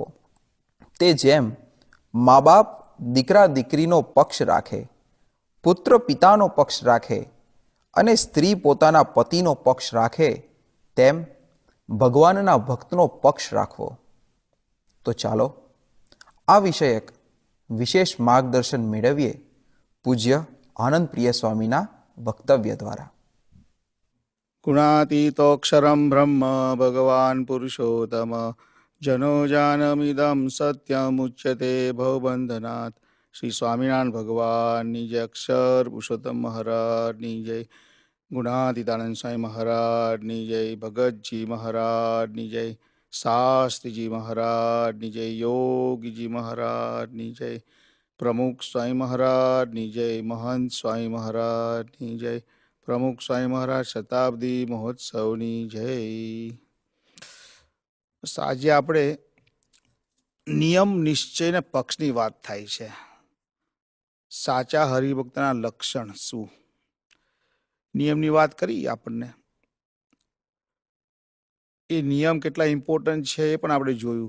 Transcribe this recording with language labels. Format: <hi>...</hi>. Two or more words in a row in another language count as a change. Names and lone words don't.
<gu>તે જેમ મા બાપ દીકરા દીકરીનો પક્ષ રાખે, પુત્ર પિતાનો પક્ષ રાખે અને સ્ત્રી પોતાના પતિનો પક્ષ રાખે, તેમ ભગવાનના ભક્તનો પક્ષ રાખવો। તો ચાલો આ વિષયક વિશેષ માર્ગદર્શન મેળવીએ પૂજ્ય આનંદ પ્રિય સ્વામીના વક્તવ્ય દ્વારા।</gu> <sa>गुणातीतोऽक्षरं ब्रह्म भगवान् पुरुषोत्तम, जनो जानमिदं सत्यमुच्यते भवबन्धनात्।</sa> <hi>श्री स्वामीनारायण भगवान जय, अक्षर पुरुषोत्तम महाराज जय, गुणातीतानंद स्वामी महाराज जय, भगत जी महाराज जय, शास्त्री जी महाराज जय, योगी जी महाराज जय, प्रमुख स्वामी महाराज जय, महंत स्वामी महाराज जय, प्रमुख स्वामी महाराज शताब्दी महोत्सव जय।</hi> <gu>આજે આપણે નિયમ નિશ્ચય ને પક્ષની વાત થાય છે. સાચા હરિભક્તના લક્ષણ શું? નિયમની વાત કરી આપણને. એ નિયમ કેટલા ઇમ્પોર્ટન્ટ છે એ પણ આપણે જોયું.</gu>